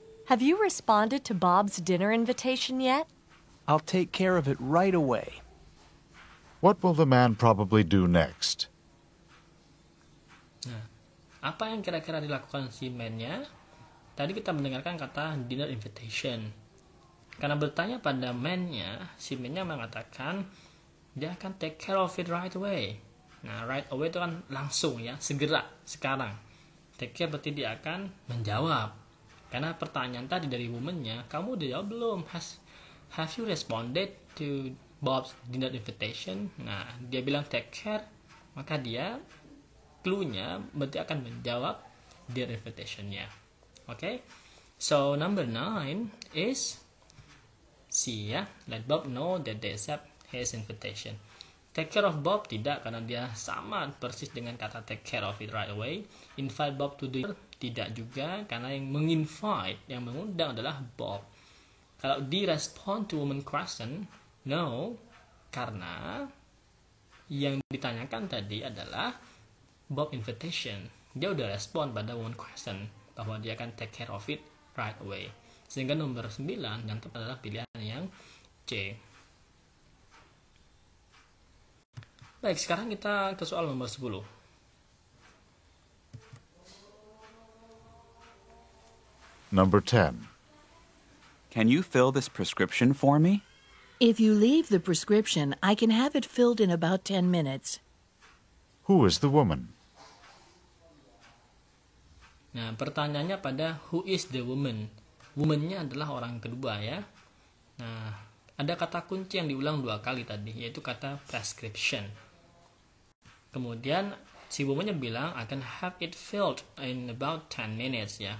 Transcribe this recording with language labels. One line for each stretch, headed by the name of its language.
English: Have you responded to Bob's dinner invitation yet? I'll take care of it right away. What will the man probably do next?
Indonesian: Nah, apa yang kira-kira dilakukan si man-nya? Tadi kita mendengarkan kata
English: dinner invitation.
Indonesian: Karena bertanya pada man-nya, si man-nya mengatakan dia akan
English: take care of it right away.
Indonesian: Nah,
English: right away
Indonesian: itu kan langsung ya, segera, sekarang. Take care berarti dia akan menjawab. Karena pertanyaan tadi dari woman-nya, kamu udah jawab belum?
English: Have you responded to Bob's dinner invitation?
Indonesian: Nah, dia bilang
English: take care,
Indonesian: maka dia clue-nya berarti akan menjawab
English: dinner invitation-
Indonesian: nya. Okay?
English: So, number 9 is C, ya. Let Bob know that they accept his invitation. Take care of Bob
Indonesian: tidak, karena dia sama persis dengan kata
English: take care of it right away. Invite Bob to the
Indonesian: tidak juga, karena yang menginvite, yang mengundang adalah Bob. Kalau di
English: respond to woman question,
Indonesian: no, karena yang ditanyakan tadi adalah Bob invitation. Dia udah respon pada
English: woman question
Indonesian: bahwa dia akan
English: take care of it right away.
Indonesian: Sehingga nomor 9 yang tepat adalah pilihan yang C. Baik, sekarang kita ke soal nomor 10.
English: Number 10. Can you fill this prescription for me? If you leave the prescription, I can have it filled in about 10 minutes. Who is the woman?
Indonesian: Nah, pertanyaannya pada
English: who is the woman.
Indonesian: Woman-nya adalah orang kedua ya. Nah, ada kata kunci yang diulang 2 kali tadi, yaitu kata prescription. Kemudian si woman-nya bilang
English: I can have it filled in about 10 minutes
Indonesian: ya.